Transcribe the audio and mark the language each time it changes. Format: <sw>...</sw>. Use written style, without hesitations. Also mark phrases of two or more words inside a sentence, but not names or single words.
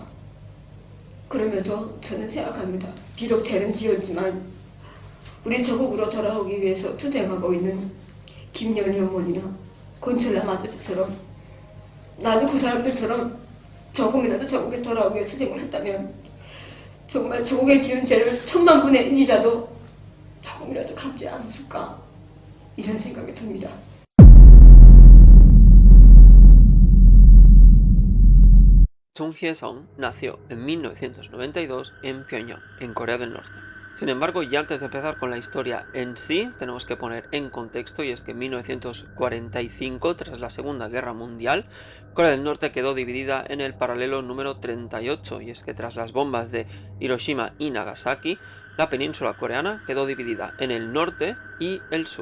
<ko>그러면서 저는 생각합니다. 비록 죄는 지었지만 우리 조국으로 돌아오기 위해서 투쟁하고 있는 김연희 어머니나 권철남 아저씨처럼 나도 그 사람들처럼 조금이라도 조국에 돌아오기 위해 투쟁을 했다면 정말 조국에 지은 죄를 1000만분의 1이라도 조금이라도 갚지 않았을까, 이런 생각이 듭니다.</ko> <es>Chung Hye-sung nació en 1992 en Pyongyang, en Corea del Norte. Sin embargo, ya antes de empezar con la historia en sí, tenemos que poner en contexto, y es que en 1945, tras la Segunda Guerra Mundial, Corea del Norte quedó dividida en el paralelo número 38, y es que tras las bombas de Hiroshima y Nagasaki, la península coreana quedó dividida en el norte y el sur.</es>